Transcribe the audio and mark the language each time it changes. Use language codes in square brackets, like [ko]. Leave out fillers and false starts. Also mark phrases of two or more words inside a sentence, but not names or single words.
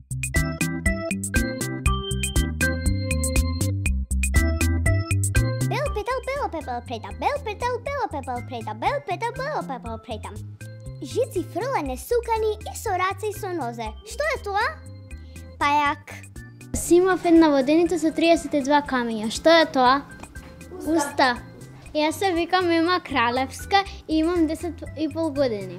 [mk] Бел петал, бело пепел претам. Бел петал, бело пепел претам. Бел петал, бело пепел претам. Жици фрлане сукани и со раце и со нозе. Што е тоа? Пајак. Имав една воденица со 32 камења. Што е тоа? Уста. Јас се викам Ема Кралевска и имам 10,5 години.